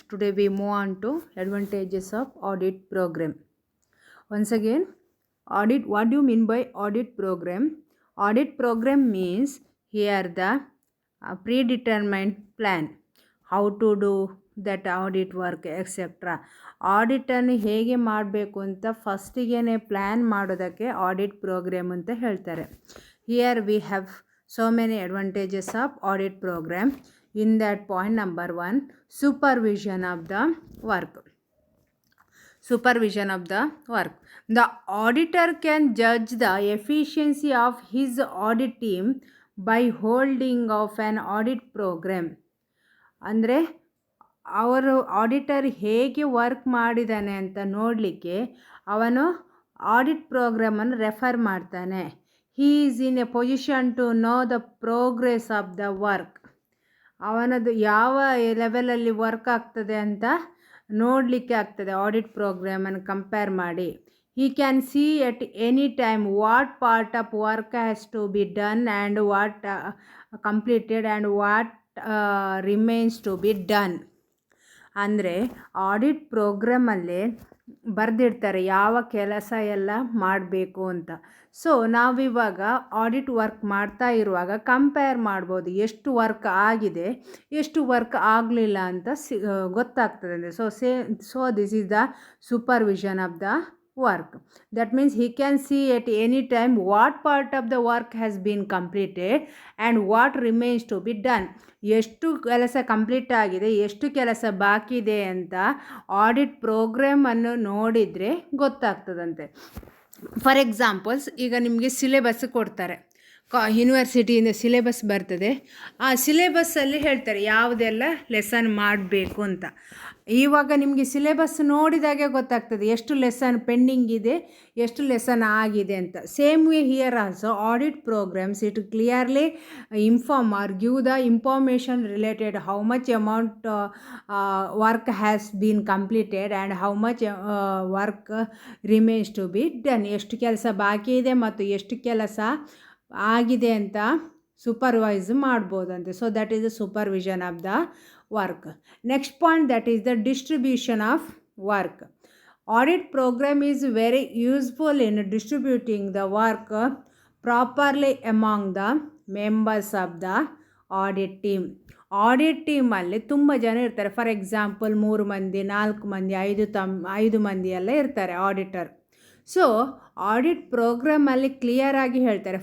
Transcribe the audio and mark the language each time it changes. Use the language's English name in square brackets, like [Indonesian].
[English] Today we move on to advantages of audit program. Once again, audit, what do you mean by audit program? Audit program means here the predetermined plan, how to do that audit work etc. [Kannada] ಆಡಿಟನ್ನು ಹೇಗೆ ಮಾಡಬೇಕು ಅಂತ ಫಸ್ಟಿಗೆ plan ಮಾಡೋದಕ್ಕೆ audit program ಅಂತ ಹೇಳ್ತಾರೆ. [English] Here we have so many advantages of audit program. In that point number 1, supervision of the work. Supervision of the work. The auditor can judge the efficiency of his audit team by holding of an audit program. [Kannada] ಅಂದರೆ ಅವರು auditor ಹೇಗೆ work ಮಾಡಿದ್ದಾನೆ ಅಂತ ನೋಡಲಿಕ್ಕೆ ಅವನು audit ಪ್ರೋಗ್ರಾಮನ್ನು refer ಮಾಡ್ತಾನೆ. [English] He is in a position to know the progress of the work. [Kannada] ಅವನದು ಯಾವ ಲೆವೆಲಲ್ಲಿ ವರ್ಕ್ ಆಗ್ತದೆ ಅಂತ ನೋಡಲಿಕ್ಕೆ ಆಗ್ತದೆ ಆಡಿಟ್ ಪ್ರೋಗ್ರಾಮನ್ನು ಕಂಪೇರ್ ಮಾಡಿ. [English] he can see at any time what part of work has to be done and what completed and what remains to be done. [Kannada] ಅಂದರೆ audit ಪ್ರೋಗ್ರಾಮಲ್ಲಿ ಬರೆದಿರ್ತಾರೆ ಯಾವ ಕೆಲಸ ಎಲ್ಲ ಮಾಡಬೇಕು ಅಂತ. ಸೊ ನಾವಿವಾಗ ಆಡಿಟ್ ವರ್ಕ್ ಮಾಡ್ತಾ ಇರುವಾಗ ಕಂಪೇರ್ ಮಾಡ್ಬೋದು ಎಷ್ಟು ವರ್ಕ್ ಆಗಿದೆ ಎಷ್ಟು ವರ್ಕ್ ಆಗಲಿಲ್ಲ ಅಂತ ಗೊತ್ತಾಗ್ತದೆ ಅಂದರೆ. [English] So this is the supervision of the work. That means he can see at any time what part of the work has been completed and what remains to be done. [Kannada] ಎಷ್ಟು ಕೆಲಸ complete ಆಗಿದೆ ಎಷ್ಟು ಕೆಲಸ ಬಾಕಿ ಇದೆ ಅಂತ audit ಪ್ರೋಗ್ರಾಮನ್ನು ನೋಡಿದರೆ ಗೊತ್ತಾಗ್ತದಂತೆ. [English] for examples, [Kannada] ಈಗ ನಿಮಗೆ ಸಿಲೆಬಸ್ ಕೊಡ್ತಾರೆ, ಯೂನಿವರ್ಸಿಟಿಯಿಂದ ಸಿಲೆಬಸ್ ಬರ್ತದೆ. ಆ ಸಿಲೆಬಸ್ಸಲ್ಲಿ ಹೇಳ್ತಾರೆ ಯಾವುದೆಲ್ಲ ಲೆಸನ್ ಮಾಡಬೇಕು ಅಂತ. ಇವಾಗ ನಿಮಗೆ ಸಿಲೆಬಸ್ ನೋಡಿದಾಗೆ ಗೊತ್ತಾಗ್ತದೆ ಎಷ್ಟು ಲೆಸನ್ ಪೆಂಡಿಂಗ್ ಇದೆ ಎಷ್ಟು ಲೆಸನ್ ಆಗಿದೆ ಅಂತ. [English] Same way here also audit programs it clearly inform or give the information related how much amount work has been completed and how much work remains to be done. [Kannada] ಎಷ್ಟು ಕೆಲಸ ಬಾಕಿ ಇದೆ ಮತ್ತು ಎಷ್ಟು ಕೆಲಸ ಆಗಿದೆ ಅಂತ supervise ಮಾಡ್ಬೋದಂತೆ. [English] So that is the supervision of the work. Next point, that is the distribution of work. Audit program is very useful in distributing the work properly among the members of the audit team. [Kannada] Audit ಟೀಮಲ್ಲಿ ತುಂಬ ಜನ ಇರ್ತಾರೆ. [English] for example [Kannada] 3 ಮಂದಿ 4 ಮಂದಿ 5 ಮಂದಿ ಎಲ್ಲ ಇರ್ತಾರೆ auditor. So audit ಪ್ರೋಗ್ರಾಮಲ್ಲಿ ಕ್ಲಿಯರಾಗಿ ಹೇಳ್ತಾರೆ.